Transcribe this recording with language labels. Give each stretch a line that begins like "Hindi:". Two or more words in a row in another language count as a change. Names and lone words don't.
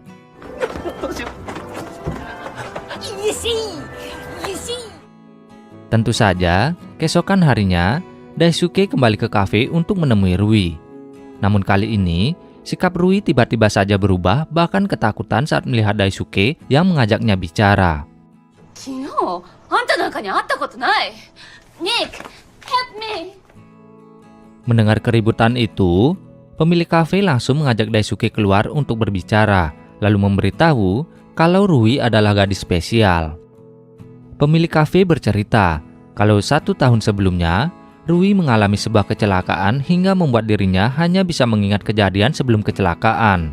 Indonesian: Tentu saja, keesokan harinya, Daisuke kembali ke kafe untuk menemui Rui. Namun kali ini, sikap Rui tiba-tiba saja berubah, bahkan ketakutan saat melihat Daisuke yang mengajaknya bicara.
Japanese: 昨日、あんたなんかに会ったことない.
English: Nick, help me.
Indonesian: Mendengar keributan itu, pemilik kafe langsung mengajak Daisuke keluar untuk berbicara, lalu memberitahu kalau Rui adalah gadis spesial. Pemilik kafe bercerita kalau 1 tahun sebelumnya, Rui mengalami sebuah kecelakaan hingga membuat dirinya hanya bisa mengingat kejadian sebelum kecelakaan.